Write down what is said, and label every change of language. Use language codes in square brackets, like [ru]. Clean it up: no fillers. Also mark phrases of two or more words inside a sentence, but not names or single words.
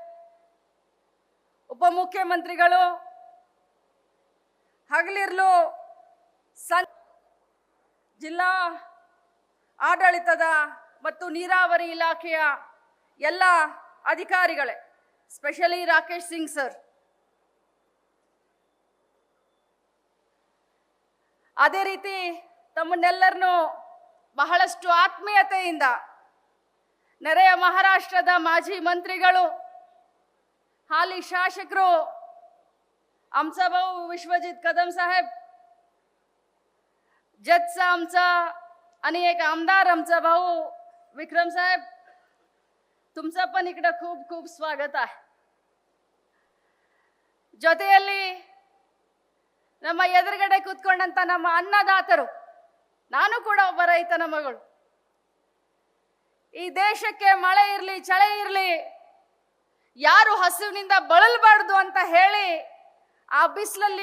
[kn] ಉಪಮುಖ್ಯಮಂತ್ರಿಗಳು, ಹಗಲಿರ್ಲು ಜಿಲ್ಲಾ ಆಡಳಿತದ ಮತ್ತು ನೀರಾವರಿ ಇಲಾಖೆಯ ಎಲ್ಲ ಅಧಿಕಾರಿಗಳೇ, ಸ್ಪೆಷಲಿ ರಾಕೇಶ್ ಸಿಂಗ್ ಸರ್, ಅದೇ ರೀತಿ ತಮ್ಮನ್ನೆಲ್ಲರನ್ನು ಬಹಳಷ್ಟು ಆತ್ಮೀಯತೆಯಿಂದ ನೆರೆಯ ಮಹಾರಾಷ್ಟ್ರದ ಮಾಜಿ ಮಂತ್ರಿಗಳು, ಹಾಲಿ ಶಾಸಕರು [mr] आमचा भाऊ विश्वजित कदम साहेब, जजचा आमचा आणि एक आमदार आमचा भाऊ विक्रम साहेब, तुमचं पण इकडे खूप खूप स्वागत आहे. [kn] ಜೊತೆಯಲ್ಲಿ ನಮ್ಮ ಎದುರುಗಡೆ ಕೂತ್ಕೊಂಡಂತ ನಮ್ಮ ಅನ್ನದಾತರು, ನಾನು ಕೂಡ ಒಬ್ಬ ರೈತನ ಮಗಳು. ಈ ದೇಶಕ್ಕೆ ಮಳೆ ಇರಲಿ ಚಳಿ ಇರಲಿ ಯಾರು ಹಸಿವಿನಿಂದ ಬಳಲಬಾರ್ದು ಅಂತ ಹೇಳಿ ಆ ಬಿಸಿಲಲ್ಲಿ